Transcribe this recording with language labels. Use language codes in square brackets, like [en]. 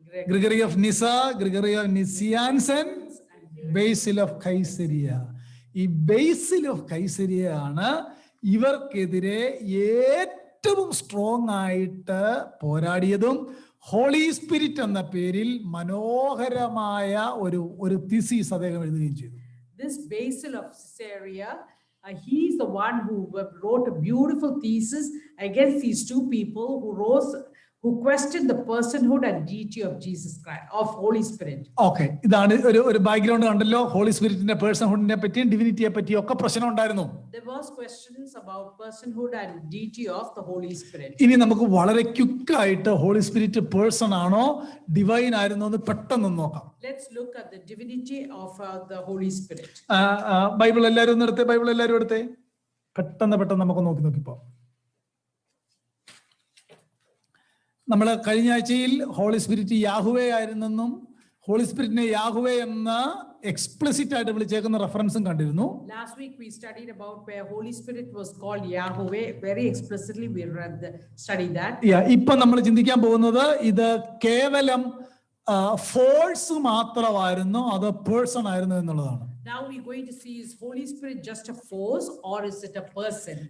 [en] Gregory of Nyssa, Gregory of Nazianzen, Basil of Caesarea. [ml] ഈ ബേസിൽ of Caesarea ആണ് ഇവർക്കെതിരെ ഏറ്റവും സ്ട്രോങ് ആയിട്ട് പോരാടിയതും ഹോളി സ്പിരിറ്റ് എന്ന പേരിൽ മനോഹരമായ ഒരു തിസീസ് അദ്ദേഹം എഴുതുകയും ചെയ്തു. [en] This Basil of Caesarea, he is the one who wrote a beautiful thesis against these 2 people who questioned the personhood and deity of Jesus Christ, of Holy Spirit. [ml] Okay, ഇതാണ് ഒരു background കണ്ടല്ലോ. Holy സ്പിരിറ്റിന്റെ പേഴ്സൺഹുഡിനെ പറ്റിയും ഡിവിനിറ്റിയെ പറ്റിയും ഒക്കെ പ്രശ്നം ഉണ്ടായിരുന്നു. [en] There was questions about personhood and deity of the Holy Spirit. [ml] ഇനി നമുക്ക് വളരെ ക്വിക്കായിട്ട് ഹോളി സ്പിരിറ്റ് പേഴ്സൺ ആണോ ഡിവൈൻ ആയിരുന്നോ എന്ന് പെട്ടെന്ന് നോക്കാം. [en] Let's look at the divinity of the Holy Spirit. [ml] Bible എല്ലാവരും ഒന്ന് എടുത്തേ, ബൈബിൾ എല്ലാവരും എടുത്തേ. പെട്ടെന്ന് നമുക്ക് നോക്കിപ്പോ. നമ്മൾ കഴിഞ്ഞ ആഴ്ചയിൽ ഹോളി സ്പിരിറ്റ് യാഹുവേ ആയിരുന്നെന്നും ഹോളി സ്പിരിറ്റിനെ യാഹുവേ എന്ന് എക്സ്പ്ലിസിറ്റ് ആയിട്ട് വിളിച്ചേക്കുന്ന റെഫറൻസും കണ്ടിരുന്നു. [en] Last week we studied about where Holy Spirit was called Yahweh. Very explicitly we studied that. [ml] ഇപ്പൊ നമ്മൾ ചിന്തിക്കാൻ പോകുന്നത് ഇത് കേവലം ഫോഴ്സ് മാത്രമായിരുന്നു അത് പേഴ്സൺ ആയിരുന്നു എന്നുള്ളതാണ്. [en] Now we're going to see, is Holy Spirit just a force or is it a person?